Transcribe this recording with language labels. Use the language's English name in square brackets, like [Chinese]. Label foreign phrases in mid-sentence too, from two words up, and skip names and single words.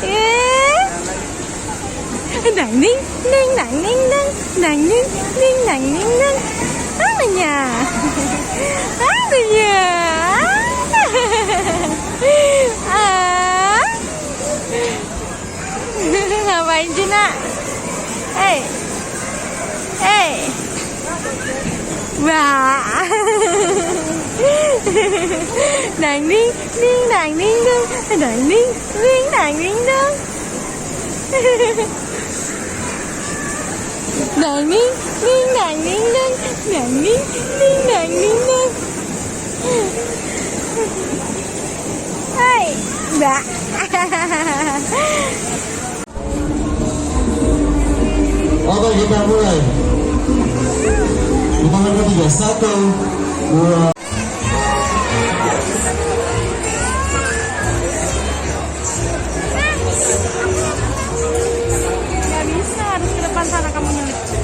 [Indonesian] Nanging ning nanging deng, nanging ning nanging deng. Apanya? Apanya? Ngapain sih, Nak? Hey. Hey. Wah. Nàng ninh ninh nàng ninh đông, nàng ninh ninh nàng ninh đông. Nàng ninh ninh nàng ninh đông, nàng ninh ninh nàng ninh đông. Hai, Mbak. Oke, kita mulai. Hitungan ketiga, 1, 2. Gak bisa, harus ke depan sana kamu nyelip.